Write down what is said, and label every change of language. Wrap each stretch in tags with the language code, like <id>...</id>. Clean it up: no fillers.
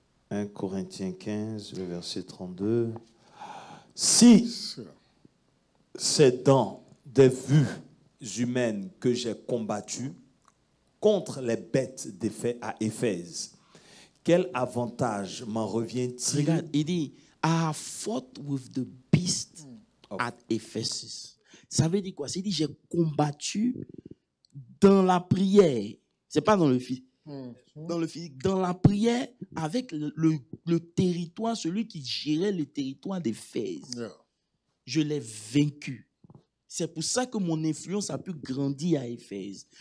<fr>1 Corinthiens 15, le verset 32. Si c'est dans des vues humaines que j'ai combattu contre les bêtes à Éphèse, quel avantage m'en revient-il? Regarde, il dit,</fr> <en>I have fought with the beast at Ephesus.</en> <fr>Ça veut dire quoi? C'est dit, j'ai combattu dans la prière. C'est pas dans le physique. Dans le physique, dans la prière avec le territoire, celui qui gérait le territoire d'Éphèse. Je l'ai vaincu. C'est pour ça que mon influence a pu grandir à Éphèse.</fr>